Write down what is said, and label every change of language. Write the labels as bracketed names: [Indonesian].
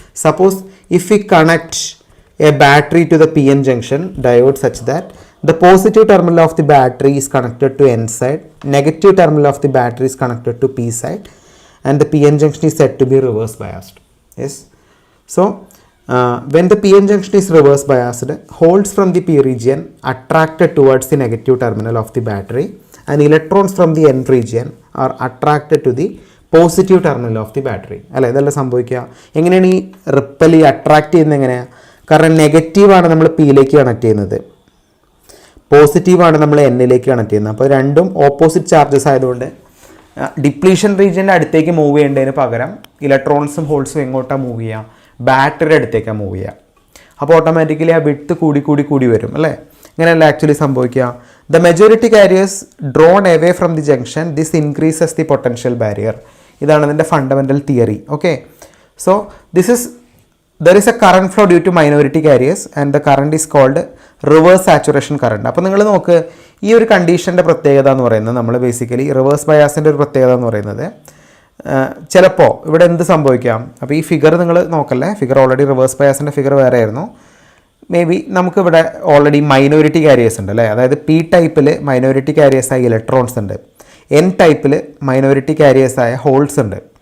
[English] Suppose if we connect a battery to the PN junction diode such that the positive terminal of the battery is connected to N side, negative terminal of the battery is connected to P side, and the PN junction is said to be reverse biased. Yes. So when the PN junction is reverse biased, holes from the P region attracted towards the negative terminal of the battery, and electrons from the N region are attracted to the positive terminal of the battery അല്ലേ. [Malayalam] ഇതെല്ലാം സംഭവിക്കുക എങ്ങനെയാണ്? ഈ ripple attract ചെയ്യുന്നത് എങ്ങനെയാണ്? കാരണം നെഗറ്റീവാണ് നമ്മൾ പിയിലേക്ക് കണക്ട് ചെയ്യുന്നത്, പോസിറ്റീവാണ് നമ്മൾ എന്നിലേക്ക് കണക്ട് ചെയ്യുന്നത്. അപ്പോൾ രണ്ടും ഓപ്പോസിറ്റ് ചാർജസ് ആയതുകൊണ്ട് ഡിപ്ലീഷൻ റീജിയൻ്റെ അടുത്തേക്ക് മൂവ് ചെയ്യേണ്ടതിന് പകരം ഇലക്ട്രോൺസും ഹോൾസും എങ്ങോട്ടാണ് മൂവ് ചെയ്യുക? ബാറ്ററിയുടെ അടുത്തേക്കാണ് മൂവ് ചെയ്യുക. അപ്പോൾ ഓട്ടോമാറ്റിക്കലി ആ വിഡ്ത്ത് കൂടി വരും അല്ലേ. ഇങ്ങനെയല്ല ആക്ച്വലി സംഭവിക്കുക. [English] The majority carriers drawn away from the junction, this increases the potential barrier. [Malayalam] ഇതാണ് ഇതിൻ്റെ fundamental theory. Okay. [English] So there is a current flow due to minority carriers and the current is called reverse saturation current. [Malayalam] അപ്പോൾ നിങ്ങൾ നോക്ക്, ഈ ഒരു കണ്ടീഷൻ്റെ പ്രത്യേകത എന്ന് പറയുന്നത് നമ്മൾ ബേസിക്കലി റിവേഴ്സ് ബയാസിൻ്റെ ഒരു പ്രത്യേകത എന്ന് പറയുന്നത് ചിലപ്പോൾ ഇവിടെ എന്ത് സംഭവിക്കാം? അപ്പോൾ ഈ ഫിഗർ നിങ്ങൾ നോക്കല്ലേ, ഫിഗർ ഓൾറെഡി റിവേഴ്സ് ബയാസിൻ്റെ ഫിഗർ വേറെ ആയിരുന്നു. മേ ബി നമുക്കിവിടെ ഓൾറെഡി മൈനോറിറ്റി കാരിയേഴ്സ് ഉണ്ട് അല്ലേ. അതായത് P ടൈപ്പിൽ മൈനോറിറ്റി കാരിയേഴ്സായ ഇലക്ട്രോൺസ് ഉണ്ട്, N ടൈപ്പിൽ മൈനോറിറ്റി കാരിയേഴ്സായ ഹോൾസ് ഉണ്ട്.